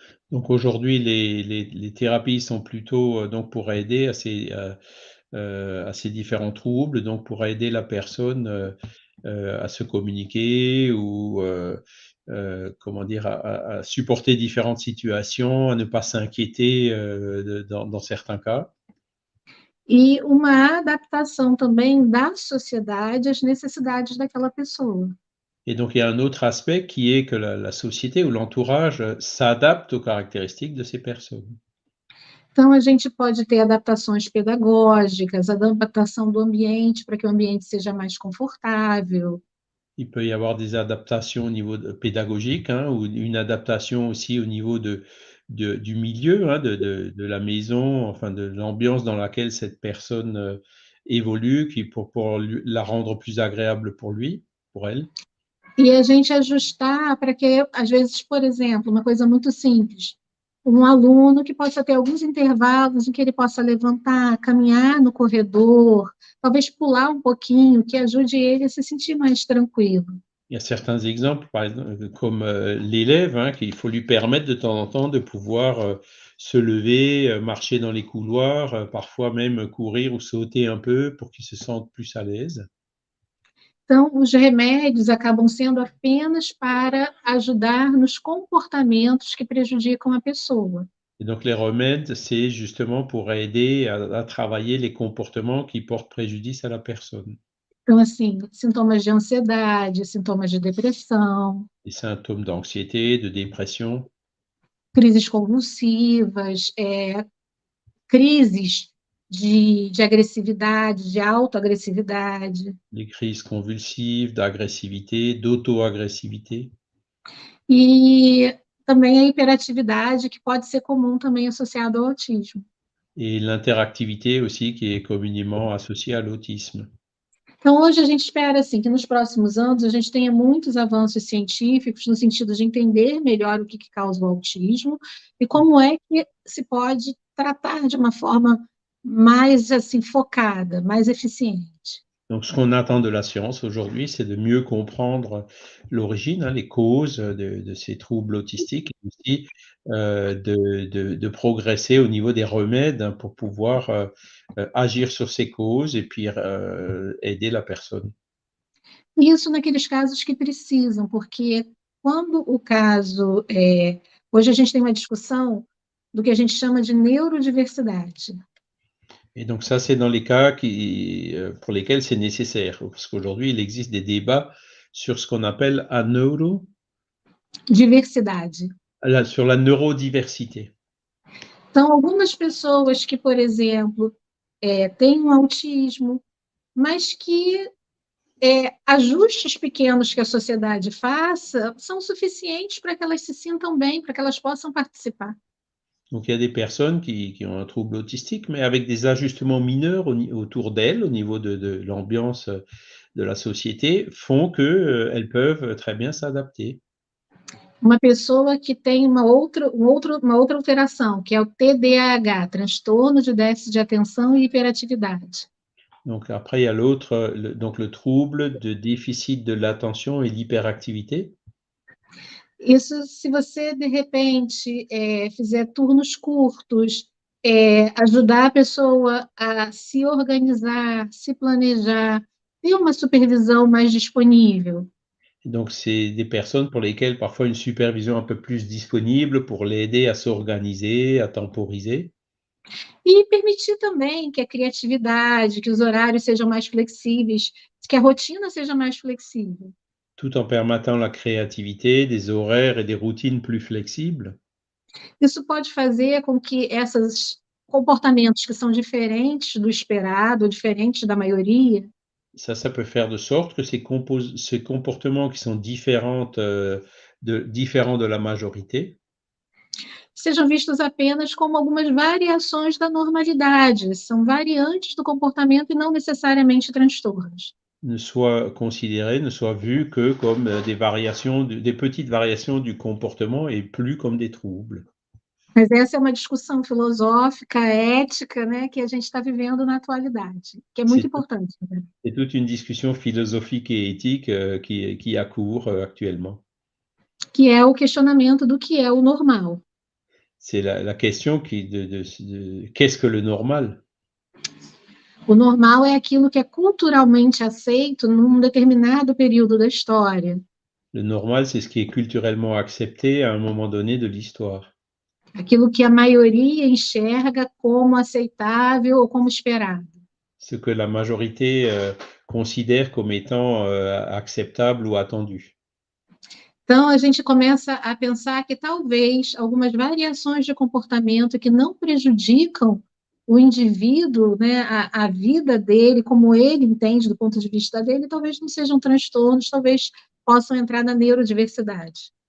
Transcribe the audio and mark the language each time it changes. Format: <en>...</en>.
<fr>Donc aujourd'hui, les thérapies sont plutôt donc pour aider à ces différents troubles, donc pour aider la personne à se communiquer ou comment dire, à supporter différentes situations, à ne pas s'inquiéter dans certains cas.</fr> <pt>E uma adaptação também da sociedade às necessidades daquela pessoa.</pt> <fr>Et donc, il y a un autre aspect qui est que la société ou l'entourage s'adapte aux caractéristiques de ces personnes.</fr> <pt>Então, a gente pode ter adaptações pedagógicas, adaptação do ambiente, para que o ambiente seja mais confortável.</pt> <fr>Il peut y avoir des adaptations au niveau pédagogique, hein, ou une adaptation aussi au niveau du milieu, hein, de la maison, enfin de l'ambiance dans laquelle cette personne évolue, pour la rendre plus agréable pour lui, pour elle.</fr> <pt>E a gente ajustar para que, às vezes, por exemplo, uma coisa muito simples, um aluno que possa ter alguns intervalos em que ele possa levantar, caminhar no corredor, talvez pular um pouquinho, que ajude ele a se sentir mais tranquilo.</pt> <fr>Il y a certains exemples, par exemple, comme l'élève, hein, qu'il faut lui permettre de temps en temps de pouvoir se lever, marcher dans les couloirs, parfois même courir ou sauter un peu pour qu'il se sente plus à l'aise.</fr> <pt>Então, os remédios acabam sendo apenas para ajudar nos comportamentos que prejudicam a pessoa.</pt> <fr>Et donc les remèdes, c'est justement pour aider à travailler les comportements qui portent préjudice à la personne.</fr> <pt>Então, assim, sintomas de ansiedade, sintomas de depressão,</pt> <fr>Les symptômes d'anxiété, de dépression,</fr> <pt>crises convulsivas, crises de agressividade, de autoagressividade,</pt> <fr>les crises convulsives, d'agressivité, d'auto-agressivité.</fr> <pt>e também a hiperatividade, que pode ser comum também associado ao autismo.</pt> <fr>Et l'interactivité aussi qui est communément associée à l'autisme.</fr> <pt>Então, hoje a gente espera, assim, que nos próximos anos a gente tenha muitos avanços científicos no sentido de entender melhor o que causa o autismo e como é que se pode tratar de uma forma mais, assim, focada, mais eficiente.</pt> <fr>Donc ce qu'on attend de la science aujourd'hui, c'est de mieux comprendre l'origine, hein, les causes de ces troubles autistiques et aussi de progresser au niveau des remèdes, hein, pour pouvoir agir sur ces causes et puis aider la personne.</fr> <pt>Isso naqueles casos que precisam, porque quando o caso hoje a gente tem uma discussão do que a gente chama de neurodiversidade.</pt> <fr>Et donc ça, c'est dans les cas qui, pour lesquels c'est nécessaire, parce qu'aujourd'hui, il existe des débats sur ce qu'on appelle</fr> <pt>Diversidade.</pt> <fr>sur la neurodiversité.</fr> <pt>Então, algumas pessoas que, por exemplo, têm um autismo, mas que ajustes pequenos que a sociedade faça são suficientes para que elas se sintam bem, para que elas possam participar.</pt> <fr>Donc il y a des personnes qui ont un trouble autistique, mais avec des ajustements mineurs autour d'elles, au niveau de l'ambiance de la société, font que, elles peuvent très bien s'adapter.</fr> <pt>Uma pessoa que tem uma outra alteração, que é o TDAH, transtorno de déficit de atenção e hiperatividade.</pt> <fr>Donc après, il y a l'autre, donc le trouble de déficit de l'attention et l'hyperactivité.</fr> <pt>Isso, se você, de repente, fizer turnos curtos, ajudar a pessoa a se organizar, se planejar, ter uma supervisão mais disponível.</pt> <fr>Donc c'est des personnes pour lesquelles parfois une supervision un peu plus disponible pour l'aider à s'organiser, à temporiser.</fr> <pt>E permitir também que a criatividade, que os horários sejam mais flexíveis, que a rotina seja mais flexível.</pt> <fr>Tout en permettant la créativité, des horaires et des routines plus flexibles.</fr> <pt>Isso pode fazer com que esses comportamentos que são diferentes do esperado, diferentes da maioria,</pt> <fr>Ça peut faire de sorte que ces comportements qui sont différents de la majorité,</fr> <pt>sejam vistos apenas como algumas variações da normalidade, são variantes do comportamento e não necessariamente transtornos.</pt> <fr>ne soient vus que comme des petites variations du comportement et plus comme des troubles.</fr> <pt>Mas essa é uma discussão filosófica, ética, né, que a gente está vivendo na atualidade, que é muito importante. Né?</pt> <fr>C'est toute une discussion philosophique et éthique qui a cours actuellement.</fr> <pt>Que é o questionamento do que é o normal.</pt> <fr>C'est la question qu'est-ce que le normal?</fr> <pt>O normal é aquilo que é culturalmente aceito num determinado período da história.</pt> <fr>Le normal, c'est ce qui est culturellement accepté à un moment donné de l'histoire.</fr> <pt>Aquilo que a maioria enxerga como aceitável ou como esperado.</pt> <fr>Ce que la majorité considère comme étant acceptable ou attendu.</fr> <pt>Então, a gente começa a pensar que talvez algumas variações de comportamento que não prejudicam o indivíduo, né, a vida dele, como ele entende do ponto de vista dele, talvez não sejam transtornos, talvez possam entrar na neurodiversidade.</pt>